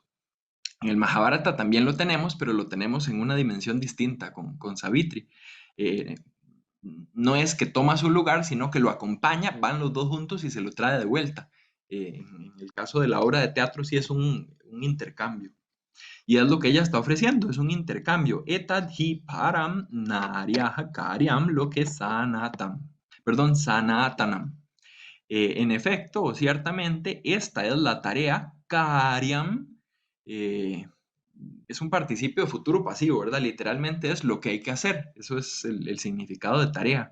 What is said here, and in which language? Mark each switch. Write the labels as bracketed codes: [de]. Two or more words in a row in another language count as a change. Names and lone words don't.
[es] En el Mahabharata también lo tenemos, pero lo tenemos en una dimensión distinta con Savitri. Eh, no es que toma su lugar, sino que lo acompaña, van los dos juntos y se lo trae de vuelta. En el caso de la obra de teatro sí es un intercambio. Y es lo que ella está ofreciendo, es un intercambio. [sa] एतद् हि परं नार्याः कार्यम् [es] lo que [sa] सनतम्. [es] Perdón, sanatanam. En efecto, o ciertamente, esta es la tarea karyam. eh, es un participio de futuro pasivo, ¿verdad? Literalmente es lo que hay que hacer. Eso es el significado de tarea.